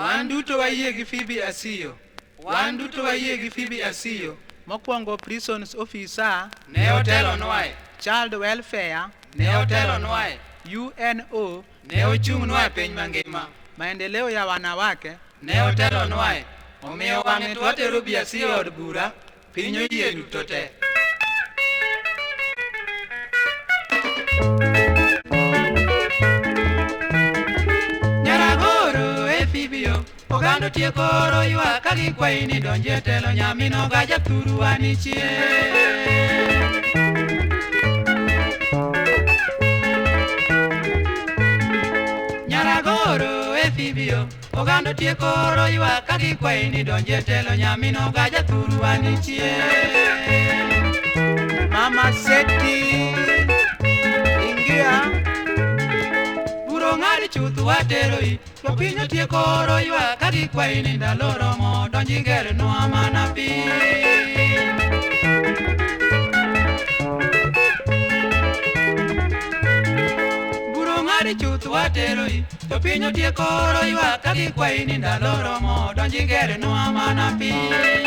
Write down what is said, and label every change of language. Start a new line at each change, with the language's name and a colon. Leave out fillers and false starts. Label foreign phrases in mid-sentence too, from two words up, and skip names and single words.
Luo (Kenya and Tanzania): Wan duto wayie gi Phoebe Asiyo. Wan duto wayie gi Phoebe Asiyo.
English: Mokwongo prisons officer,
Luo (Kenya and Tanzania): Ne otelo nwae.
English: child welfare,
Luo (Kenya and Tanzania): Ne otelo nwae. UNO, Ne ochung' nwae piny mangima. maendeleo ya wanawake, Ne otelo nwae. Omiyo wang'e to watero Bi Asiyo od bura. Piny oyie duto te. Nyaragoro e Phoebe oganda tieko oro ywak ka gikwayi ni donji e telo nyamino ga jathuru wanichie. Nyaragoro e Phoebe oganda tieko oro ywak ka gikwayi ni donji e telo nyamino ga jathuru wanichie.
Swahili: Mama Seti, ingia,
Luo (Kenya and Tanzania): Buro ng'adi chuth wateroi, jopiny otieko oro ywak ka gikwayi ni ndalo romo donji gernwa mana piny. Buro ng'adi chuth wateroi, jopiny otieko oro ywak ka gikwayi ni ndalo romo donji gernwa mana piny.